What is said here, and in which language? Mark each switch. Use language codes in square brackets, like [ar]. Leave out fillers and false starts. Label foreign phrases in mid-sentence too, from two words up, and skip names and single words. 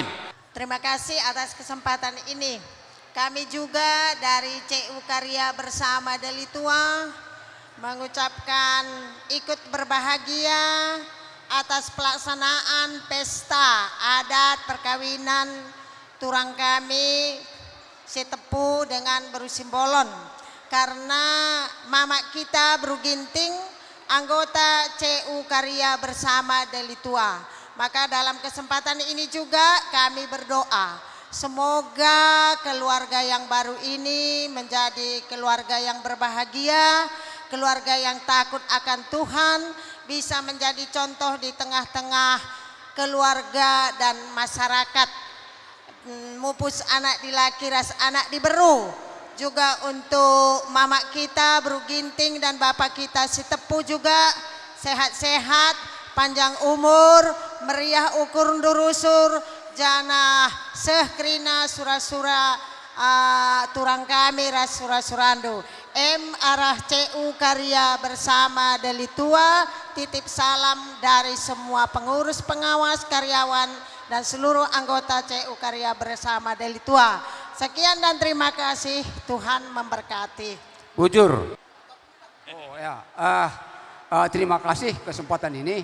[id] Terima kasih atas kesempatan ini. Kami juga dari CU Karya Bersama Delitua mengucapkan ikut berbahagia atas pelaksanaan pesta adat perkawinan turang kami Setepu dengan Beru Simbolon, karena mamak kita Beru Ginting anggota CU Karya Bersama Delitua. Maka dalam kesempatan ini juga kami berdoa semoga keluarga yang baru ini menjadi keluarga yang berbahagia, keluarga yang takut akan Tuhan, bisa menjadi contoh di tengah-tengah keluarga dan masyarakat. [btx] Mupus anak di laki, ras anak di Beru. [id] Juga untuk mamak kita Beru Ginting dan bapak kita Setepu juga sehat-sehat, panjang umur, [btx] meriah ukur durusur, janah sehkrina sura-sura turang kami ras sura-surandu. [id] Arah CU Karya Bersama Delitua, titip salam dari semua pengurus, pengawas, karyawan dan seluruh anggota CU Karya Bersama Delitua. Sekian dan terima kasih. Tuhan memberkati. Bujur. Oh ya, terima kasih kesempatan ini.